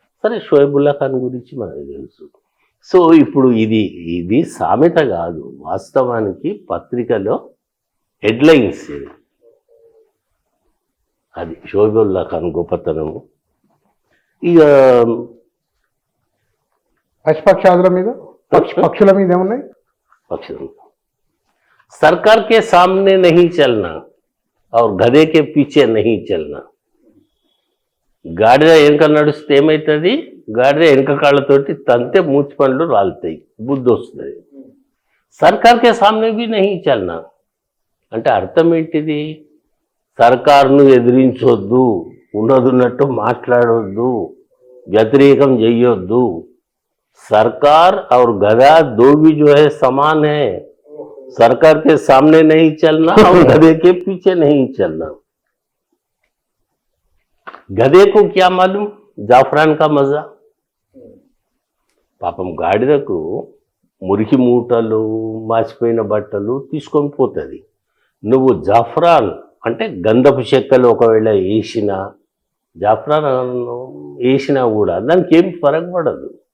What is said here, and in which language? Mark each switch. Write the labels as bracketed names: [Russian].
[Telugu] సరే, షోయబుల్లా ఖాన్ గురించి మనకు తెలుసు. సో ఇప్పుడు ఇది సామెత కాదు, వాస్తవానికి పత్రికలో హెడ్లైన్స్. అది షోయబుల్లా ఖాన్ గొప్పతనము. ఇక పశుపక్షాదుల మీద పక్షుల మీద ఏమున్నాయి? [Hindi] पक्ष सरकार के सामने नहीं चलना और गधे के पीछे नहीं चलना. [Telugu] గాడిద వెనక నడుస్తే ఏమవుతుంది? గాడిద వెనక కాళ్ళతోటి తంతే మూచి పండ్లు రాలుతాయి, బుద్ధి వస్తుంది. [Hindi] సర్కార్కే సామ్నే బి నహీ చల్నా [Telugu] అంటే అర్థం ఏంటిది? సర్కార్ను ఎదిరించొద్దు, ఉన్నదున్నట్టు మాట్లాడొద్దు, వ్యతిరేకం చెయ్యొద్దు. [Hindi] सरकार और गधा दो भी जो है समान है. सरकार के सामने नहीं चलना और गधे के पीछे नहीं चलना. गधे को क्या मालूम जाफरान का मजा. [Telugu] పాపం గాడిదకు మురికి మూటలు మాసిపోయిన బట్టలు తీసుకొని పోతుంది. నువ్వు జాఫ్రాన్ అంటే గంధపు చెక్కలు ఒకవేళ జాఫ్రాన్ వేసినా కూడా దానికి ఏం ఫరక్ పడదు.